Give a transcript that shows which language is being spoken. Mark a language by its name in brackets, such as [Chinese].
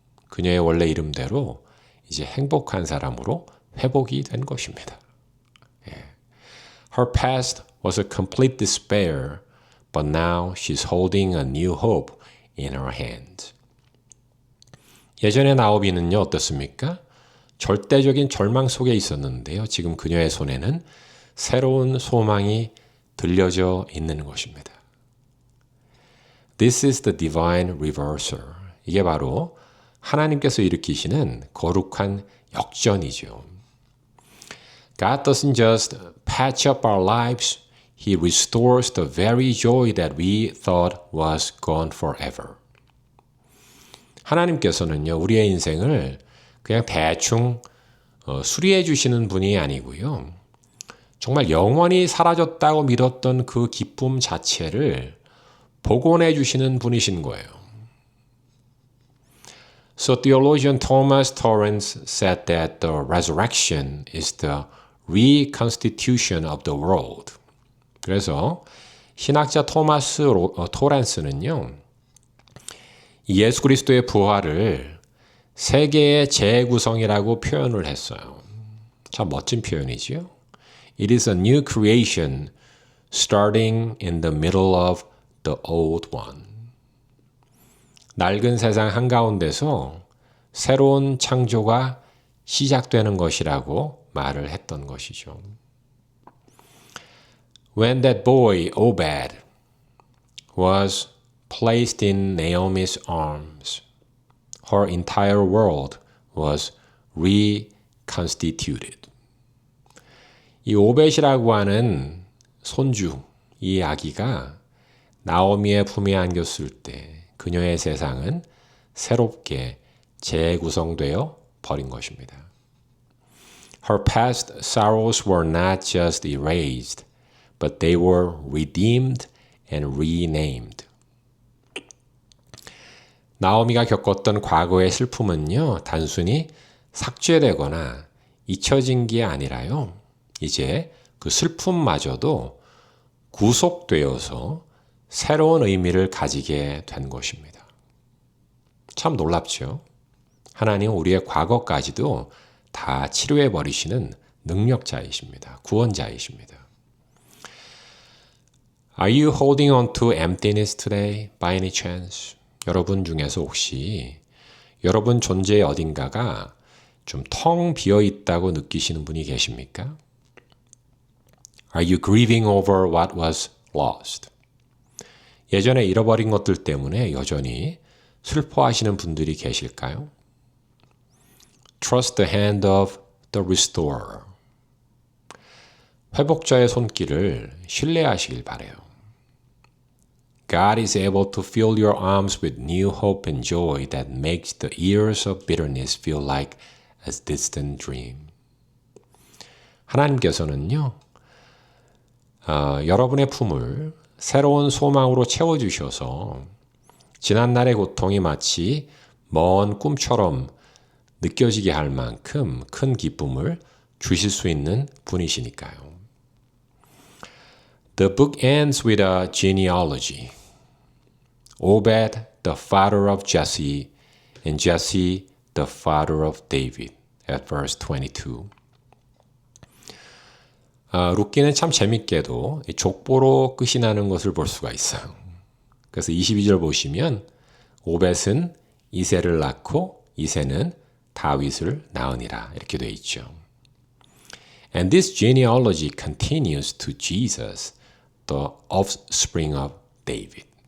[Korean] 그녀의 원래 이름대로 이제 행복한 사람으로 회복이 된 것입니다. [English] Her past was a complete despair, but now she's holding a new hope in her hand. [Korean] 예전의 나오미는요, 어떻습니까? 절대적인 절망 속에 있었는데요. 지금 그녀의 손에는 새로운 소망이 들려져 있는 것입니다. [English] This is the divine reversal. [Korean] 이게 바로 하나님께서 일으키시는 거룩한 역전이죠. [English] God doesn't just patch up our lives. He restores the very joy that we thought was gone forever. [Korean] 하나님께서는요, 우리의 인생을 그냥 대충 수리해 주시는 분이 아니고요. 정말 영원히 사라졌다고 믿었던 그 기쁨 자체를 복원해 주시는 분이신 거예요. [English] So theologian Thomas Torrance said that the resurrection is the reconstitution of the world. [Korean] 그래서 신학자 토마스 토렌스는요, 예수 그리스도의 부활을 세계의 재구성이라고 표현을 했어요. 참 멋진 표현이지요. [English] It is a new creation starting in the middle of the old one. [Korean] 낡은 세상 한가운데서 새로운 창조가 시작되는 것이라고 말을 했던 것이죠. [English] When that boy, Obed, was placed in Naomi's arms, her entire world was reconstituted. [Korean] 이 오벳이라고 하는 손주, 이 아기가 나오미의 품에 안겼을 때 그녀의 세상은 새롭게 재구성되어 버린 것입니다. [English] Her past sorrows were not just erased, but they were redeemed and renamed. [Korean] 나오미가 겪었던 과거의 슬픔은요, 단순히 삭제되거나 잊혀진 게 아니라요, 이제 그 슬픔마저도 구속되어서 새로운 의미를 가지게 된 것입니다. 참 놀랍죠? 하나님은 우리의 과거까지도 다 치료해 버리시는 능력자이십니다. 구원자이십니다. [English] Are you holding on to emptiness today by any chance? [Korean] 여러분 중에서 혹시 여러분 존재의 어딘가가 좀 텅 비어 있다고 느끼시는 분이 계십니까? [English] Are you grieving over what was lost? [Korean] 예전에 잃어버린 것들 때문에 여전히 슬퍼하시는 분들이 계실까요? [English] Trust the hand of the restorer. [Korean] 회복자의 손길을 신뢰하시길 바래요. [English] God is able to fill your arms with new hope and joy that makes the years of bitterness feel like a distant dream. [Korean] 하나님께서는요, 여러분의 품을 새로운 소망으로 채워주셔서 지난날의 고통이 마치 먼 꿈처럼 느껴지게 할 만큼 큰 기쁨을 주실 수 있는 분이시니까요. [English] The book ends with a genealogy. Obed, the father of Jesse, and Jesse, the father of David, at verse 22. [Korean] 룻기는 참 재밌게도 족보로 끝이 나는 것을 볼 수가 있어요. 그래서 22절 보시면 오벳은 이새를 낳고 이새는 다윗을 낳으니라 이렇게 되어 있죠. [English] And this genealogy continues to Jesus, the offspring of David.